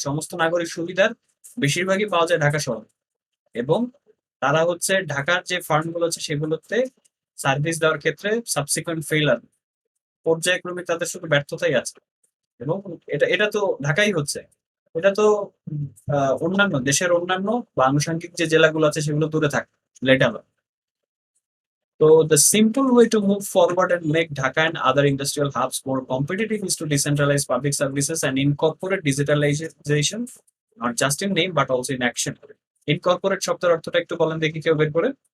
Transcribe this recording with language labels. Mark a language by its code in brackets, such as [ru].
[bn] সমস্ত নাগরিক সুবিধার বেশিরভাগই পাওয়া যায় ঢাকা শহরে, এবং তারা হচ্ছে ঢাকার যে ফার্মগুলো আছে সেগুলোতে সার্ভিস দেওয়ার ক্ষেত্রে সাবসিকুয়েন্ট ফেইলার, পর্যায়ক্রমে তাদের শুধু ব্যর্থতাই আছে। এবং এটা তো ঢাকাই হচ্ছে, এটা তো অন্যান্য দেশের অন্যান্য বা আনুষঙ্গিক যে জেলাগুলো আছে সেগুলো দূরে থাকে letter. [en] So the simple way to move forward and make Dhaka and other industrial hubs more competitive is to decentralize public services and incorporate digitalization, not just in name but also in action. [bn] Incorporate শব্দের অর্থটা একটু বলেন দেখি, কেউ বের করে?